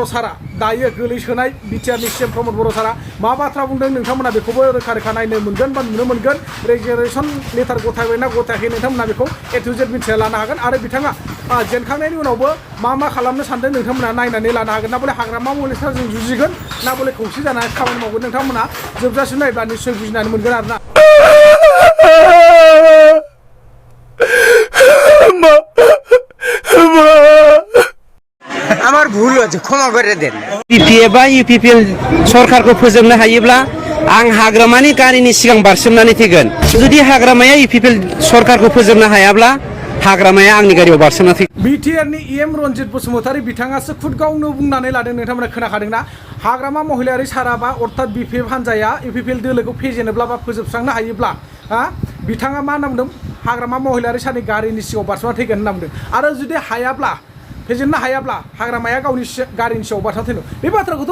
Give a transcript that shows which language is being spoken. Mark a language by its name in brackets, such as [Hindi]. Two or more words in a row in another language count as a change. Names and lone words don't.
[Bodo] सारा दायो गोलैसोनाय बिटिआरनि CM प्रमोद बर' सारा मा बाथ्रा बुंदों नोंथांमोना बेखौबो रोखा रोखा नायनो मोनगोन बा नुनो मोनगोन [English] resignation letter [Bodo] गथायबायना गथायाखै नोंथांमोना बेखौ [English] A to Z [Bodo] मिथिना लानो हागोन आरो बिथाङा जेनखांनायनि उनावबो मा खालामनो सानदों नोंथांमोना नायनानै लानो हागोन ना बले हाग्रामा महिलारिजों जुजिगोन ना बले खौसे जानानै खामानि मावगोन नोंथांमोना जोबजासिम नायब्ला निश्चय बुजिनानै मोनगोन आरोना [Bangla] আমার ভুল হয়েছে ক্ষমা করে দেন [Bodo] UPPL सरकारखौ फोजोबनो हायोब्ला आं हाग्रामानि गारिनि सिगां बारसोमनानै थैगोन जुदि हाग्रामाया UPPL सरकारखौ फोजोबनो हायाब्ला हाग्रामाया आंनि गारियाव बारसोमना थैगोन बिटिआरनि एम रन्जित बसुमतारी बिथाङासो खुद गावनो बुंनानै लादों नोंथांमोना खोनाखादोंना हाग्रामा महिलारि साराबा अर्थात BPF हान्जाया UPPL दोलोखौ फेजेनोब्ला बा फोजोबस्रांनो हायोब्ला बिथाङा मा होनना बुंदों हाग्रामा महिलारि सारनि गारिनि सिगाङाव बारस'ना थैगोन होनना बुंदों आरो जुदि हायाब्ला फेजेननो हायाब्ला हाग्रामाया गावनि गारिनि सिगाङाव बारस'ना थैनो बे बाथ्राखौथ'